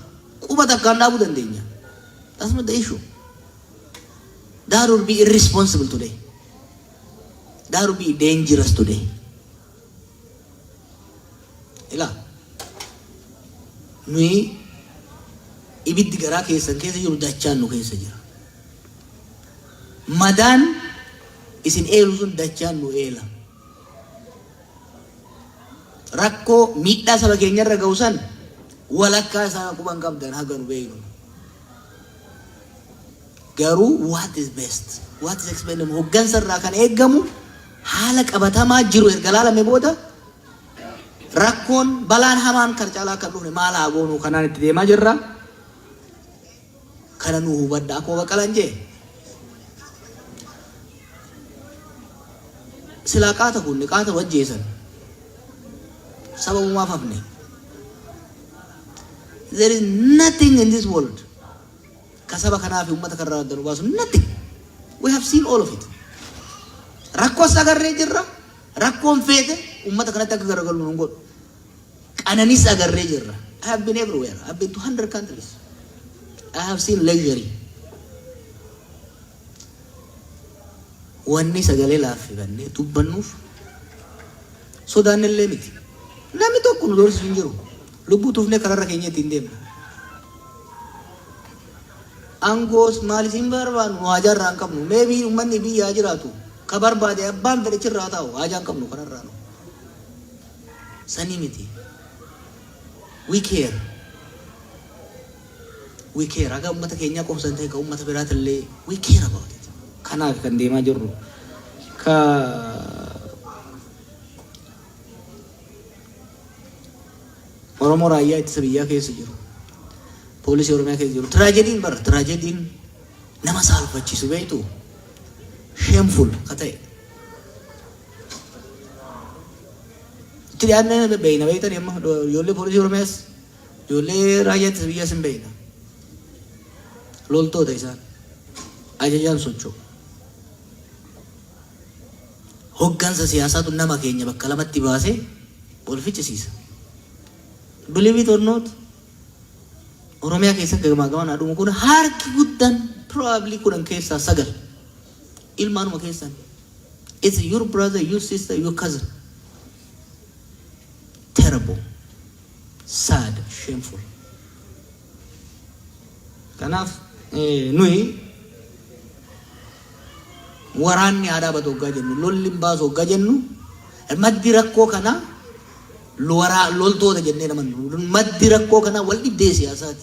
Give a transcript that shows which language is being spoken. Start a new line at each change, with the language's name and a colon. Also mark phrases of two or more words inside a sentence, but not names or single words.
Oromo: Quba takkaan dhaabuu dandeenya.
English: That's not the issue. That would be irresponsible today. That would be dangerous today.
Oromo: Ila nui ibiddi garaa keessan keessa jiru dachaan nu keessa jira. Madaan isin eelu sun dachaan nu eela. Rakkoo miidhaa saba keenyarra ga'u san walakkaa isaa quban qabdan haga nu beeknu.
English: Garuu what is best? What is expected?
Oromo: Hoggansa irraa kan eeggamu haala qabatamaa jiru erga laalame booda rakkoon balaan hamaan kan caalaa kan dhufne maal haa goonu kanaan itti deemaa jirra. Kana nu hubadda akkuma Baqqalaan jee. Silaa qaata kun qaata wajjeessan. Sababumaaf hafne.
English: There is nothing in this world.
Oromo: Kasaba kanaa fi uummata kanarraa adda nu baasu nothing.
English: We have seen all of it.
Oromo: Rakkoon agarree jirra. Rakkoon feete uummata kanatti akka garagalu nu godhu. Qananis agarree jirra.
English: I have been everywhere. I have been to 100 countries. I have seen luxury.
Oromo: Wanni sagalee laaffifannee dubbannuuf sodaannillee miti. Namni tokko nu doorsisu hin jiru. Lubbuu tuufnee kararra keenya ittiin deemna. Angoos maalis hin barbaannu haajaa irraa hin qabnu. Meebii uummanni biyyaa jiraatu ka barbaade abbaan fedhichirraa taa'u haajaa hin qabnu kanarraa nu. Sanii miti.
English: We care. We care.
Oromo: Aga ummata keenya qofsan ta'e ka ummata biraatillee
English: we care about it.
Oromo: Kanaaf kan deemaa jirru. Ka Oromoo raayyaa ittisa biyyaa keessa jiru. Poolisii Oromiyaa keessa jiru. Tiraajediin nama saalfachiisu beektu. Shameful ka ta'e. Itti dhiyaannee beeyna beeytan yemma ijoollee poolisii Oromiyaas ijoollee raayyaa ittisa biyyaas hin beeyna. Loltoota isaan ajajaan socho'u. Hoggansa siyaasaatu nama keenya bakka lamatti baasee ol fichisiisa.
English: Believe it or not,
Oromo: Oromiyaa keessatti gamaa aduma kun harki guddaan probably kudhan keessaa 9 ilmaanuma keessan.
English: It's your brother, your sister, your cousin. Terrible, sad, shameful.
Oromo: Kanaaf nuyi waraanni aadaa batu hoggaa jennu lolli hin baasu hoggaa jennu maddi rakkoo kana loltoota jennee namannu maddi rakkoo kana wal dhibdee siyaasaati.